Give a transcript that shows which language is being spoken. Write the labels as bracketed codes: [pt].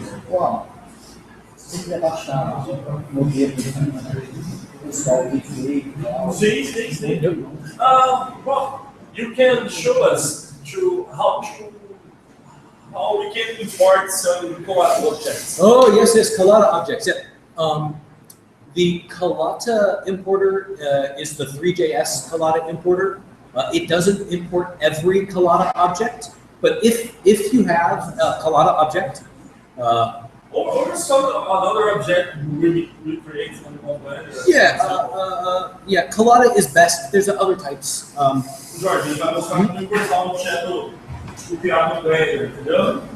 [pt] Uau, se você quiser baixar o modelo pessoal que feito e tal. Sim. [en] Well, you can show us how we can import some collab objects. Oh, yes, Collada objects. Yeah. The Collada importer is the 3JS Collada importer. It doesn't import every Collada object, but if you have a Collada object, or some another object we create on one way. Yeah, Collada is best. There's other types. [pt] Jorge, ele vai mostrar como importar um objeto criado no Blender, entendeu?